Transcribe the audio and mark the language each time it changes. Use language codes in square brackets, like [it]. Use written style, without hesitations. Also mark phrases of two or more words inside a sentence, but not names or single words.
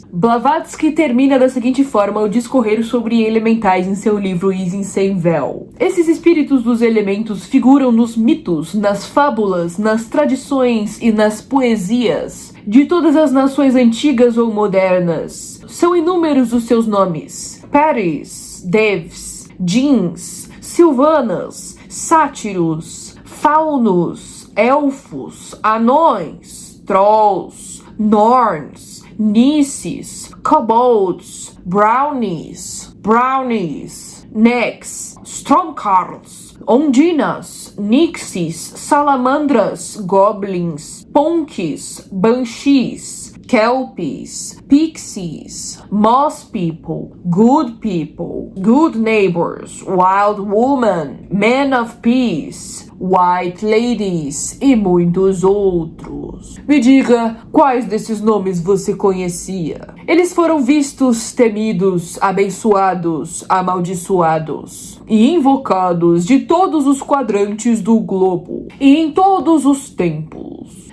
[pt] Blavatsky termina da seguinte forma ao discorrer sobre elementais em seu livro Isin Sem Véu. Esses espíritos dos elementos figuram nos mitos, nas fábulas, nas tradições e nas poesias de todas as nações antigas ou modernas. São inúmeros os seus nomes: Paris, Devs, Djinns, Sylvanas, Sátiros, Faunos, Elfos, Anões, Trolls, Norns, Nisses, Kobolds, Brownies, Necks, Stormcarls, Ondinas, Nixies, Salamandras, Goblins, Ponkies, Banshees, Kelpies, Pixies, [en] Moss People, Good Neighbors, Wild Woman, Men of Peace, White Ladies [pt] e muitos outros. Me diga, quais desses nomes você conhecia? Eles foram vistos, temidos, abençoados, amaldiçoados e invocados de todos os quadrantes do globo e em todos os tempos.